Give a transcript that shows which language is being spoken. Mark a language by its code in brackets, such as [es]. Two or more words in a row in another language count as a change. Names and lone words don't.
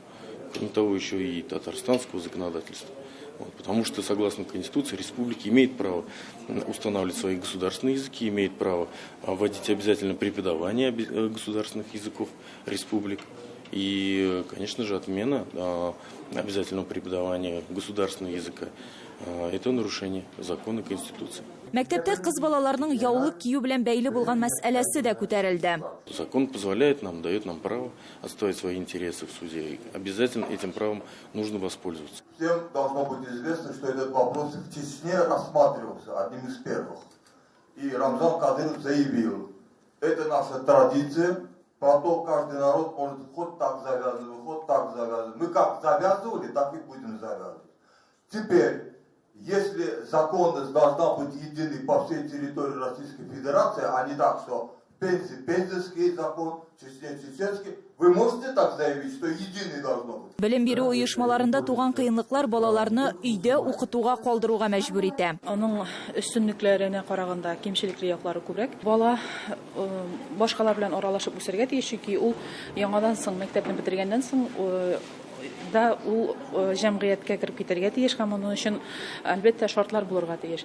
[ru] Кроме того, еще и татарстанского законодательства. Вот, потому что, согласно Конституции, республики имеет право устанавливать свои государственные языки, имеет право вводить обязательно преподавание государственных языков республик. И, конечно же, отмена обязательного преподавания государственного языка – это нарушение закона Конституции. [tt] Мәктәптә кыз балаларының яулык кию белән бәйле булган мәсьәләсе дә күтәрелде. [ru] Закон позволяет нам, дает нам право отстаивать свои интересы в суде. Обязательно этим правом нужно воспользоваться. Всем должно быть известно, что этот вопрос в Чечне рассматривался одним из первых. И Рамзан Кадыров заявил: это наша традиция, потом каждый народ может хоть так завязывать, хоть так завязывать. Мы как завязывали, так и будем завязывать. Теперь, если законность должна быть единой по всей территории Российской Федерации, а не так, что пензенский закон, чеченский. Вы можете так заявить, что единый должно быть? [tt] Белем бирү оешмаларында туган кыйынлыклар балаларны өйдә укытуга калдыруга мәҗбүр итә. Аның өстенлекләренә караганда кимчелекле яклары күбрәк. Бала башкалар белән аралашып үсәргә тиеш, чөнки ул яңадан соң мәктәпне бетергәннән соң ул җәмгыятькә кереп китәргә тиеш һәм моның өчен әлбәттә шартлар булырга тиеш.